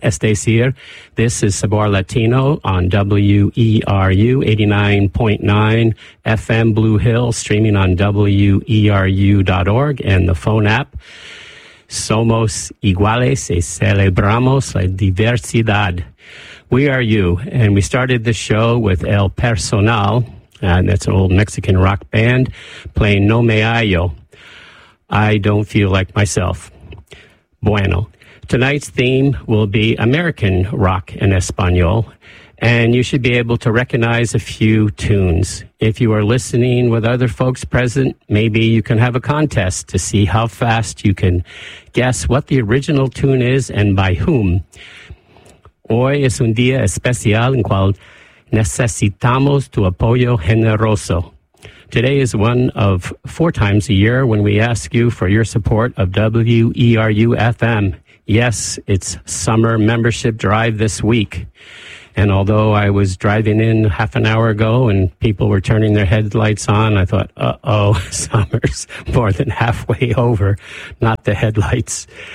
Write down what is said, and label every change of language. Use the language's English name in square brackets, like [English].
[Spanish] Es decir, [English] this is Sabor Latino on WERU 89.9 FM Blue Hill, streaming on WERU.org and the phone app. [Spanish] Somos iguales y celebramos la diversidad. [English] We are you. And we started the show with El Personal, and that's an old Mexican rock band, playing No Me Hallo. I don't feel like myself. Bueno, tonight's theme will be American rock en español, and you should be able to recognize a few tunes. If you are listening with other folks present, maybe you can have a contest to see how fast you can guess what the original tune is and by whom. [Spanish] Hoy es un día especial en cual necesitamos tu apoyo generoso. [English] Today is one of four times a year when we ask you for your support of WERU-FM. Yes, it's summer membership drive this week. And although I was driving in half an hour ago and people were turning their headlights on, I thought, uh-oh, summer's more than halfway over, not the headlights.